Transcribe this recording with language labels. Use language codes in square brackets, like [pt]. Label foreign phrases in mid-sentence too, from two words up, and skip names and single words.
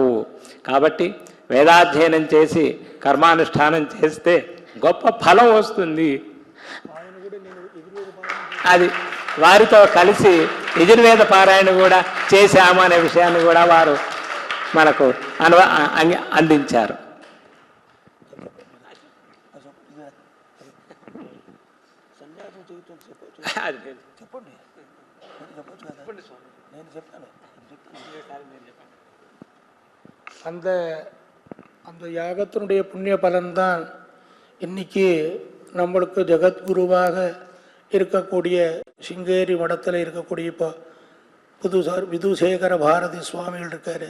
[te] కాబట్టి వేదాధ్యయనం చేసి కర్మానుష్ఠానం చేస్తే గొప్ప ఫలం వస్తుంది. అది వారితో కలిసి యజుర్వేద పారాయణ కూడా చేశాము అనే విషయాన్ని కూడా వారు మనకు అందించారు. [ta] அந்த யாகத்தினுடைய புண்ணிய பலன்தான் இன்னைக்கு நம்மளுக்கு ஜெகத்குருவாக இருக்கக்கூடிய சிங்கேரி மடத்தில் இருக்கக்கூடிய இப்போ விதுசேகர பாரதி சுவாமிகள் இருக்காரு.